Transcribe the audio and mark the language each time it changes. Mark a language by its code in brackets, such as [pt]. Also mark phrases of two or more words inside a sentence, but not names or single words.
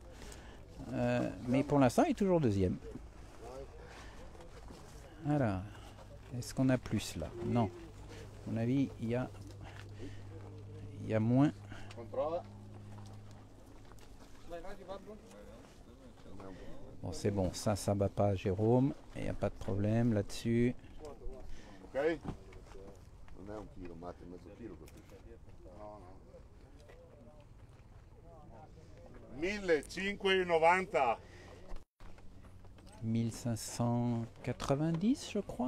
[fr] Mais pour l'instant, il est toujours deuxième. Alors, est-ce qu'on a plus là? Non. À mon avis, il y a moins. Bon, c'est bon, ça bat pas Jérôme. Il n'y a pas de problème là-dessus. Ok? [it] Non è un chilo, mate mezzo chilo. No, no. 1590. [fr] 1590, je crois.